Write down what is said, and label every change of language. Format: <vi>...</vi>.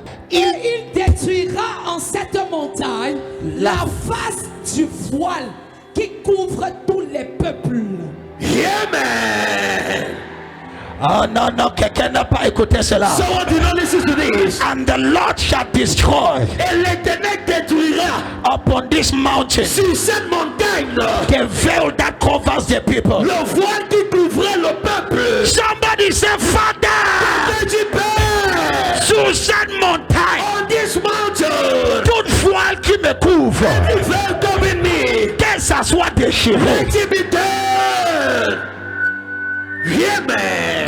<fr>Et il détruira en cette montagne la face du voile qui couvre tous les peuples. Amen. Oh non, non, quelqu'un n'a pas écouté cela.</fr> <en>Someone did not listen to this. And the Lord shall destroy</en> <fr>Et l'Éternel détruira</fr> <en>upon this mountain</en> <fr>sur cette montagne</fr> <en>the veil that covers the people.</en> <fr>le voile qui couvrait le peuple.</fr> <en>Somebody say, Father,</en> <fr>Que tu pères, sur cette montagne,</fr> <en>on this mountain,</en> <fr>toute voile qui me couvre,</fr> <en>every veil covering me,</en> <fr>que ça soit déchiré.</fr> <en>let it be done. Amen.</en>